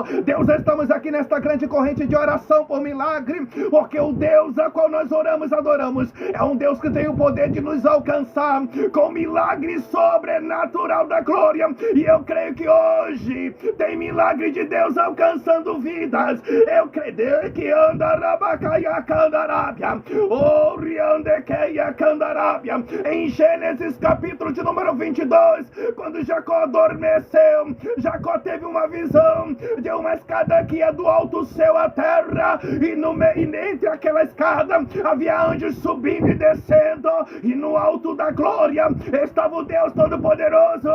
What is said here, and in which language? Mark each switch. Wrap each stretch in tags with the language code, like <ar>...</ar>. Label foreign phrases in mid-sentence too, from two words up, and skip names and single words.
<pt>Deus, estamos aqui nesta grande corrente de oração por milagre, porque o Deus a qual nós oramos, adoramos, é um Deus que tem o poder de nos alcançar com milagre sobrenatural da glória. E eu creio que hoje tem milagre de Deus alcançando vidas. Eu creio que andarabacaia candarábia, oriandequeia candarábia. Em Gênesis capítulo de número 22, quando Jacó adormeceu, Jacó teve uma visão de uma escada que ia do alto céu à terra, e no meio, entre aquela escada havia anjos subindo e descendo, e no alto da glória estava o Deus Todo-Poderoso.</pt>